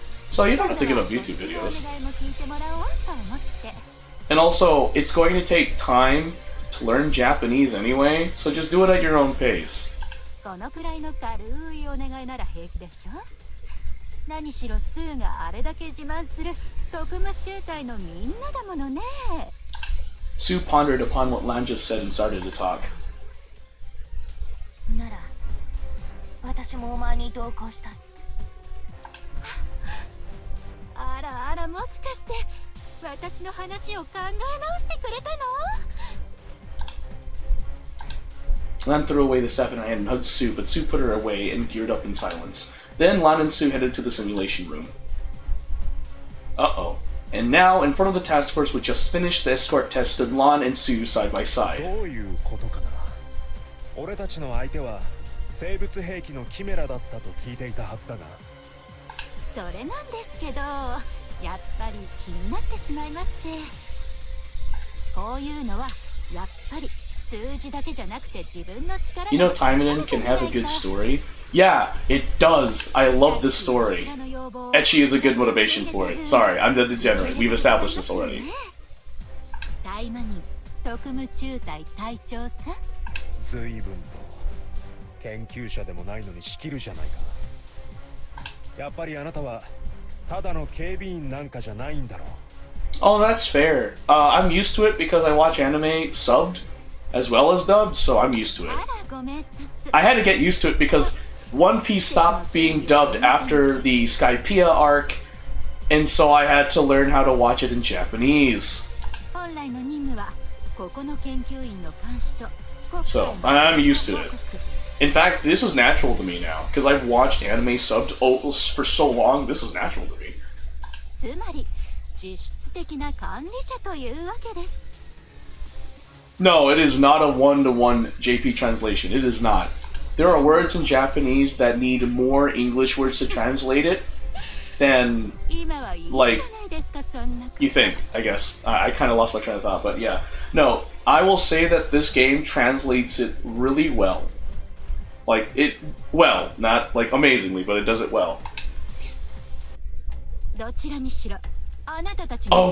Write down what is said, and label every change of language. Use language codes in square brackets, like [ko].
[en] So you don't have to give up YouTube videos. And also, it's going to take time to learn Japanese anyway, so just do it at your own pace. [ja] このくらいの軽いお願いなら平気でしょ？何しろスーがあれだけ自慢する特務中隊のみんなだものね。 [en] Sue pondered upon what Lan just said and started to talk. [ja] なら、私もお前に同行したい。あらあら、もしかして私の話を考え直してくれたの？ [en] Lan threw away the staff in her hand and hugged Sue, but Sue put her away and geared up in silence. Then Lan and Sue headed to the simulation room. Uh-oh. And now, in front of the task force which just finished the escort test, stood Lan and Sue side by side. [ja] どういうことかな。俺たちの相手は生物兵器のキメラだったと聞いていたはずだが。それなんですけど、やっぱり気になってしまいまして。こういうのはやっぱり [en] You know Taimanin can have a good story? Yeah, it does. I love this story. Ecchi is a good motivation for it. Sorry, I'm the degenerate. We've established this already. [ja] タイマニン特務中隊隊長さ。随分と研究者でもないのに仕切るじゃないか。やっぱりあなたはただの警備員なんかじゃないんだろう。 [en] Oh, that's fair. I'm used to it because I watch anime subbed as well as dubbed, so I'm used to it. I had to get used to it because One Piece stopped being dubbed after the Skypiea arc, And so I had to learn how to watch it in Japanese. [ja] 本来の任務はここの研究員の監視と [en] So, I'm used to it. In fact, this is natural to me now, because I've watched anime subbed for so long, this is natural to me. [ja] つまり実質的な管理者というわけです。 [en] No, it is not a one-to-one JP translation. It is not. There are words in Japanese that need more English words to translate it than, like, you think, I guess. I kind of lost my train of thought, but yeah. No, I will say that this game translates it really well. Like, well, not, like, amazingly, but it does it well. [ja] どちらにしろあなたたちの